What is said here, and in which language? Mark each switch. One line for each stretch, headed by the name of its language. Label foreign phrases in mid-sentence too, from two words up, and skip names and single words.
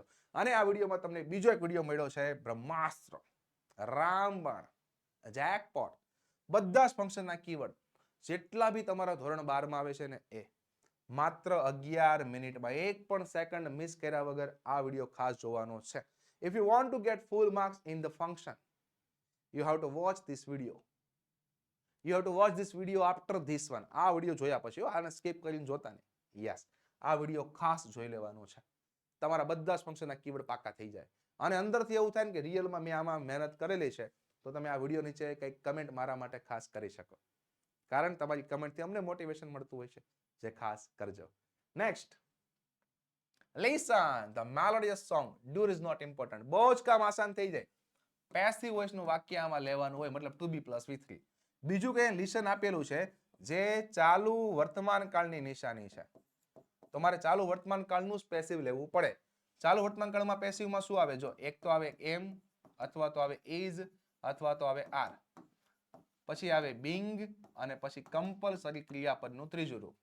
Gujarati: અને આ વિડીયોમાં તમને બીજો એક વિડીયો મળ્યો છે, બ્રહ્માસ્ત્ર, રામબાણ, જેકપોટ, બધા જ ફંક્શનના કીવર્ડ જેટલા બી તમારા ધોરણ 12 માં આવે છે ને, એ માત્ર 11 મિનિટમાં, એક પણ સેકન્ડ મિસ કર્યા વગર આ વિડીયો ખાસ જોવાનો છે.
English: If you want to get full marks in the function, you have to watch this video. You have to watch this video after this one.
Gujarati: આ વિડીયો જોયા પછી, આને સ્કીપ કરીને જોતા નહીં. યસ, આ વિડીયો ખાસ જોઈ લેવાનો છે. તમારા બધા જ ફંક્શનના કીવર્ડ પાકા થઈ જાય. અને અંદરથી એવું થાય ને કે રિયલમાં મેં આમાં મહેનત કરેલી છે, તો તમે આ વિડીયો નીચે કંઈક કમેન્ટ મારા માટે ખાસ કરી શકો. કારણ તમારી કમેન્ટથી અમને મોટિવેશન મળતું હોય છે, જે ખાસ કરજો. નેક્સ્ટ,
English: listen the melodious song. Do is not important.
Gujarati: બહુ જ કામ આસાન થઈ જાય. પેસિવ વોઇસનું વાક્ય આમાં લેવાનું હોય, મતલબ
English: to be plus V3.
Gujarati: બીજું કે લિસન આપેલું છે, જે ચાલુ વર્તમાન કાળની નિશાની છે. તો મારે ચાલુ વર્તમાન કાળનું જ પેસિવ લેવું પડે. ચાલુ વર્તમાન કાળમાં પેસિવમાં શું આવે? જો એક તો આવે એમ, અથવા તો આવે ઇઝ, અથવા તો આવે આર, પછી આવે બિંગ, અને પછી કમ્પલસરી ક્રિયાપદનું ત્રીજું રૂપ.